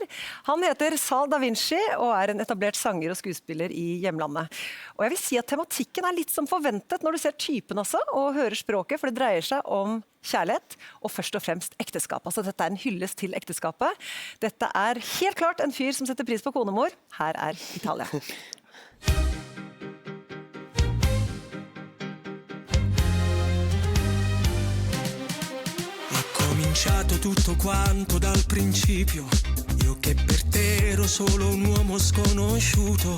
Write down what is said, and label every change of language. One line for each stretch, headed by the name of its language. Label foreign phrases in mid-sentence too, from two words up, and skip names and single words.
Norwegian: Han heter Sal Da Vinci og er en etablert sanger og skuespiller i hjemlandet. Og jeg vil si at tematikken er litt som forventet når du ser typen også, og hører språket, for det dreier seg om kjærlighet, og først og fremst ekteskap. Altså, dette er en hyllest til ekteskapet. Dette er helt klart en fyr som setter pris på konemor. Her er Italia.
Italian: Cominciato tutto quanto dal principio, io che per te ero solo un uomo sconosciuto,